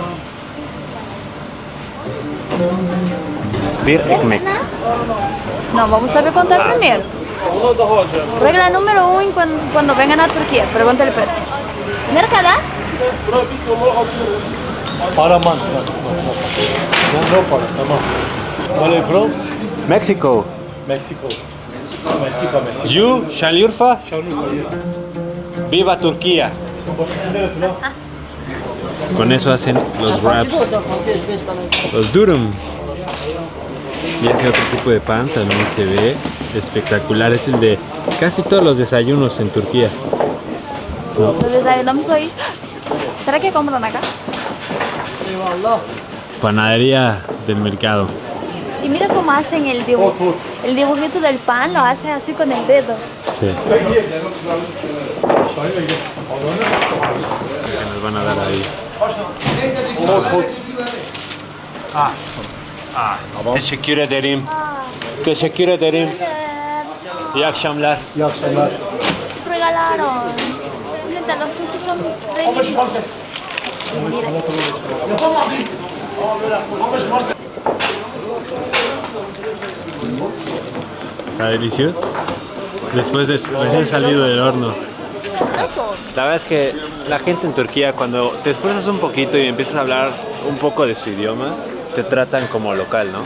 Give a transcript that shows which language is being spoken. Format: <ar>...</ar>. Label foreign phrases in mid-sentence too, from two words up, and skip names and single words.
<tr>Bir ekmek.</tr> <es>No, vamos a ver contar primero. Regla número 1 cuando vengan a Turquía, pregunta el precio. ¿Tener cada?</es> <tr>Paraman. No para, tamam.</tr> <en>Where are you from?</en> <es>México.</es> <en>Mexico. Mexico. You, Şanlıurfa, Şanlıurfa, yes.</en> <es>viva Turquía.</es> <tr>Neresi lan?</tr> <es>Con eso hacen los wraps, los durum. Y ese otro tipo de pan también se ve espectacular. Es el de casi todos los desayunos en Turquía. Los desayunamos hoy. ¿Será que compran acá? Panadería del mercado. Y mira cómo hacen el dibujo. El dibujito del pan lo hacen así con el dedo. Sí. Que nos van a dar ahí.</es> <tr>Teşekkür ederim. Teşekkür ederim. İyi akşamlar. İyi akşamlar.</tr> <es>Regalaron. Neta, los turcos son re lindos. Está delicioso. Después de recién salido del horno. La verdad es que la gente en Turquía, cuando te esfuerzas un poquito y empiezas a hablar un poco de su idioma, te tratan como local, ¿no?</es>